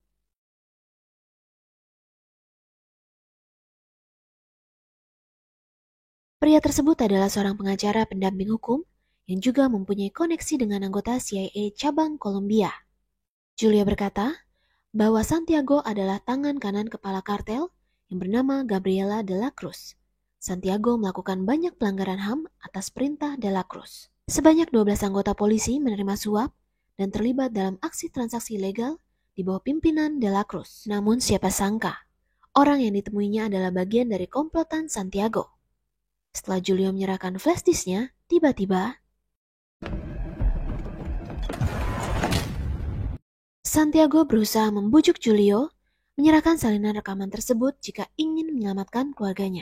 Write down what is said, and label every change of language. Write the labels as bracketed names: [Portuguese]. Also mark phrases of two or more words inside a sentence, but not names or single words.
[Indonesian] Pria tersebut adalah seorang pengacara pendamping hukum yang juga mempunyai koneksi dengan anggota CIA cabang Kolombia. Julia berkata bahwa Santiago adalah tangan kanan kepala kartel yang bernama Gabriela de la Cruz. Santiago melakukan banyak pelanggaran HAM atas perintah de la Cruz. Sebanyak 12 anggota polisi menerima suap dan terlibat dalam aksi transaksi ilegal di bawah pimpinan de la Cruz. Namun siapa sangka, orang yang ditemuinya adalah bagian dari komplotan Santiago. Setelah Julio menyerahkan [English] flash disknya, [Indonesian] tiba-tiba Santiago berusaha membujuk Julio menyerahkan salinan rekaman tersebut jika ingin menyelamatkan keluarganya.